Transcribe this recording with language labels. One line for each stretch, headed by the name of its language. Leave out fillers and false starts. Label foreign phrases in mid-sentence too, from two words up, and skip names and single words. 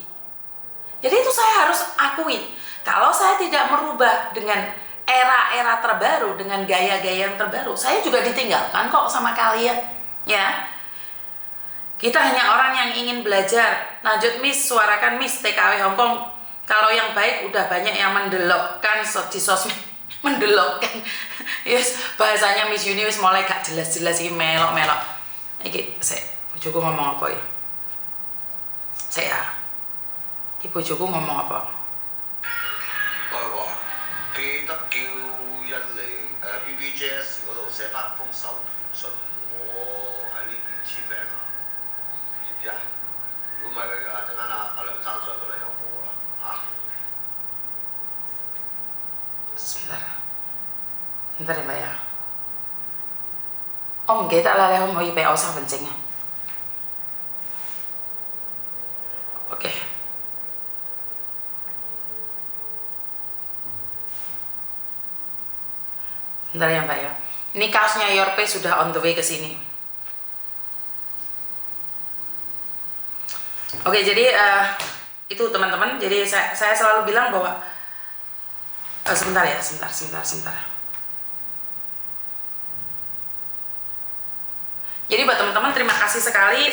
Indonesian: Jadi itu saya harus akui. Kalau saya tidak merubah dengan era-era terbaru, dengan gaya-gaya yang terbaru, saya juga ditinggalkan kok sama kalian. ya. Kita hanya orang yang ingin belajar. Lanjut Miss, suarakan Miss TKW Hongkong. Kalau yang baik udah banyak yang mendelokkan di sosmed. Mendelokkan. Yes, bahasanya Miss Universe mulai gak jelas-jelas iki melok-melok.
Javanese: Iki saya bojoku ngomong apa ya? Saya. Iki bojoku ngomong apa?
Cantonese: 佢話記得叫印尼BBJS 嗰度寫翻封授權信，我喺呢邊簽名啊，知唔知啊？如果唔係陣間阿梁生上到嚟有我啦嚇。
Indonesian: Sebentar ya Mbak ya.
Cantonese: Om 唔記得啦，你可唔可以俾我身份證啊 ？Oke.
Indonesian: Bentar ya Mbak ya. Ini kaosnya Yorpe sudah
English: on the way
Indonesian: ke sini. Oke, jadi itu teman-teman. Jadi saya selalu bilang bahwa sebentar ya, sebentar. Jadi buat teman-teman terima kasih sekali.